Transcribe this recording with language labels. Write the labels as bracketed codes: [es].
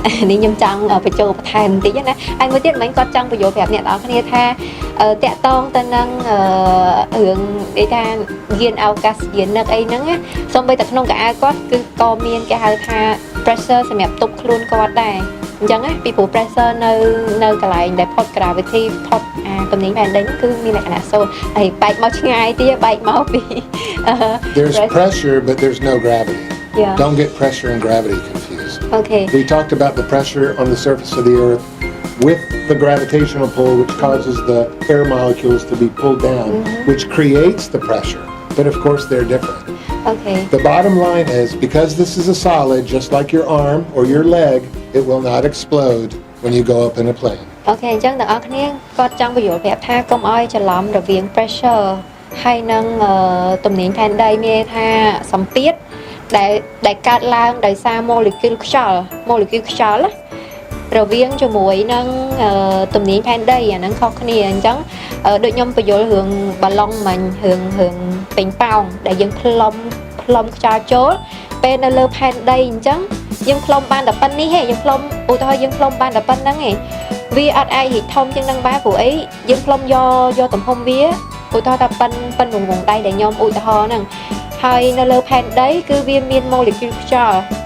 [km] នេះខ្ញុំចង់បញ្ចូលបន្ថែមបន្តិចណាហើយមួយទៀតមិញគាត់ចង់បញ្ចូលប្រាប់អ្នកនរគ្នាថាតាក់តងទៅនឹងរឿងគេថាយានអវកាសយានិកអីហ្នឹងណាសូម្បីតែក្នុងកៅអៅគាត់គឺក៏មានគេហៅថា pressure សម្រាប់ទប់ខ្លួនគាត់ដែរអញ្ចឹងណាពីព្រោះ pressure នៅកន្លែងដែលផុត gravity ផុតទំនាញផែនដីហ្នឹងគឺមានលក្ខណៈសូន្យហើយបែកមកឆ្ងាយទៀតបែកមកពី [en] There's pressure, but there's no gravity. Yeah. Don't get pressure and gravity confused. Okay. We talked about the pressure on the surface of the Earth with the gravitational pull, which causes the air molecules to be pulled down, which creates the pressure. But of course, they're different. Okay. The bottom line is, because this is a solid, just like your arm or your leg, it will not explode when you go up in a plane. [km] អូខេអញ្ចឹងទាំងអស់គ្នាគាត់ចង់បញ្យល់ប្រាប់ថាកុំឲ្យច្រឡំរវាង pressure ហើយនឹងទំនាញផែនដីមានថាសម្ពាធដែលកើតឡើងដោយសារ molecule ខ្យល់ណា រវាងជាមួយនឹងទំនាញផែនដីអាហ្នឹងខុសគ្នាអញ្ចឹងដូចខ្ញុំបញ្យល់រឿងបាឡុងមិញរឿងពេញប៉ោងដែលយើងផ្លុំខ្យល់ចូលពេលនៅលើផែនដីអញ្ចឹងយើងផ្លុំបានតែប៉ុណ្្នេះហេយើងផ្លុំឧទាហរណ៍យើងផ្លុំបានតែប៉ុណ្្នឹងហេវាអត់អាចរីកធំជាងនឹងបានព្រោះអីយើងផ្លុំយកទំហំវាឧទាហរណ៍ថាប៉ុនរង្វង់ដៃដែលខ្ញុំឧទាហរណ៍ហ្នឹងហើយនៅលើផែនដីគឺវាមាន molecule ខ្យល់